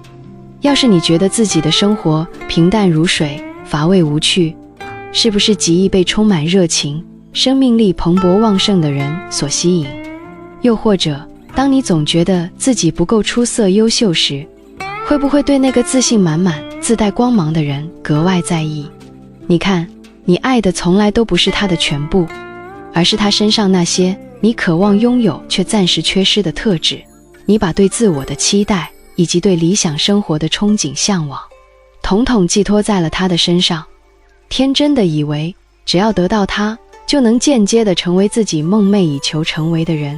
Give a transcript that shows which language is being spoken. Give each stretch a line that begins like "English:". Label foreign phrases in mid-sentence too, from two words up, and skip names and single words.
Chinese: 要是你覺得自己的生活平淡如水、乏味無趣，是不是極易被充滿熱情、生命力蓬勃旺盛的人所吸引？又或者，當你總覺得自己不夠出色、優秀時，會不會對那個自信滿滿、自帶光芒的人格外在意？你看，你愛的從來都不是他的全部，而是他身上那些你渴望擁有卻暫時缺失的特質。你把對自我的期待以及對理想生活的憧憬向往，統統寄託在了他的身上，天真的以為只要得到他，就能間接地成為自己夢寐以求成為的人。